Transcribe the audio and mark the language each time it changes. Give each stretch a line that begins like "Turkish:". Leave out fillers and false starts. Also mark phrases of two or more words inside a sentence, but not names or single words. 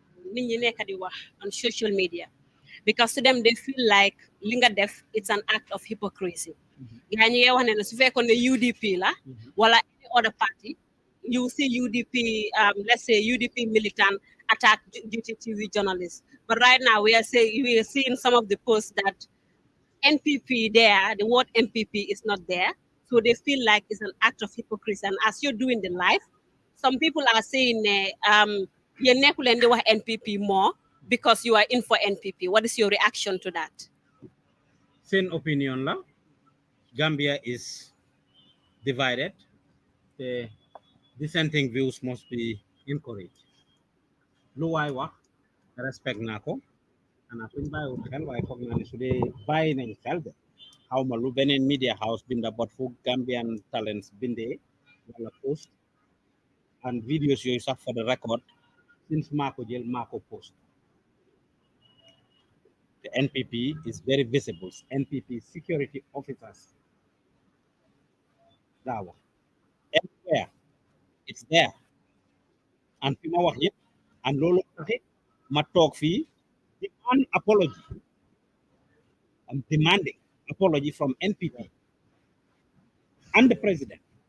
Wolof: nit ñi nekk di wax
English: on social media because to them they feel like
Wolof: li nga def
English: it's an act of hypocrisy
Wolof: gaa ñi ngay wax ne su fekkoon ne UDP la wala
English: any other party you see UDP let's say UDP militant attack GTTV journalists but right now we are seeing some of the posts that NPP there, the word NPP is not there. So they feel like it's an act of hypocrisy. And as you're doing the live, some people are saying, you're not going to NPP more because you are in for NPP. What is your reaction to that? Same opinion, la. Gambia is divided. The dissenting views must be encouraged.
Wolof: Lu waay wax respect naa ko xanaa suñ bàyyiwul xel waaye foog naa ne su dee bàyyi nañ xel de xaw ma lu beneen
English: media house
Wolof: binda bot fu Gambian Talents bindee wala
English: post and videos
Wolof: yooyu sax
English: for the record since
Wolof: maa ko jël maa ko post
English: the NPP is very visible NPP security officers
Wolof: daa wax
English: everywhere it's there and
Wolof: fi ma wax yëpp
English: and
Wolof: loolu taxit ma toog fii
English: demand apology. I'm demanding apology from NPP and the president.